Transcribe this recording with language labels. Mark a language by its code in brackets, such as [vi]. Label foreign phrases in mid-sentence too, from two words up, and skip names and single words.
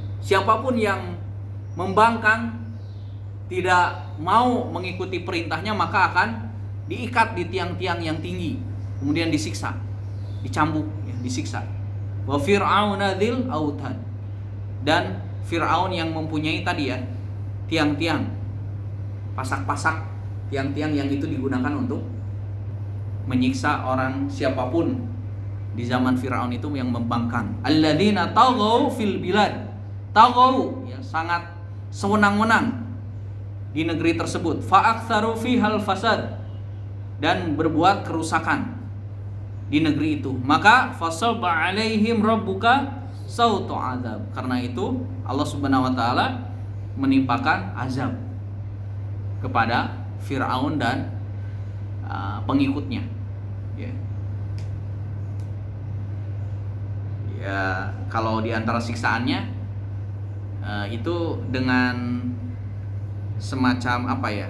[id] Siapapun yang membangkang, tidak mau mengikuti perintahnya, maka akan diikat di tiang-tiang yang tinggi, kemudian disiksa, dicambuk ya, disiksa. [ar] وَفِرْعَوْنَ ذِي الْأَوْتَادِ. [id] Dan Fir'aun yang mempunyai tadi ya, tiang-tiang, pasak-pasak tiang-tiang yang itu digunakan untuk menyiksa orang siapapun di zaman Fir'aun itu yang membangkang. [ar] الَّذِينَ طَغَوْا فِي الْبِلَادِ. [id] Taghaw ya, sangat sewenang-wenang di negeri tersebut. [ar] فَأَكْثَرُوا فِيهَا الْفَسَادَ, [id] dan berbuat kerusakan di negeri itu. [ar] Maka فَصَبَّ عَلَيْهِمْ رَبُّكَ سَوْطَ عَذَابٍ. [id] Karena itu Allah [ar] سبحانه وتعالى [id] menimpakan azab kepada Fir'aun dan pengikutnya. Ya, kalau di antara siksaannya itu dengan semacam apa ya?